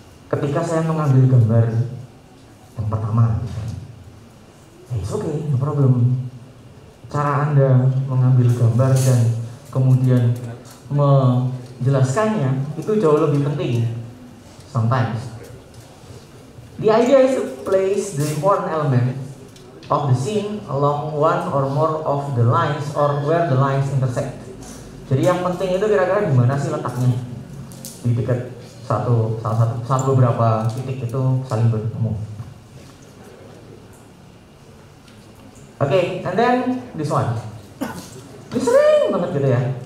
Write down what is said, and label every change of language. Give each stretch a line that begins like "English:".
Indonesian: Ketika saya mengambil gambar yang pertama misalnya,
English: it's okay, no problem.
Indonesian: Cara Anda mengambil gambar dan kemudian menjelaskannya itu jauh lebih penting sometimes.
English: The idea is to place the important element of the scene along one or more of the lines or where the lines intersect.
Indonesian: Jadi yang penting itu kira-kira di mana sih letaknya, di dekat salah satu beberapa titik itu saling bertemu. Oke,
English: and then this one.
Indonesian: Ini sering banget gitu ya.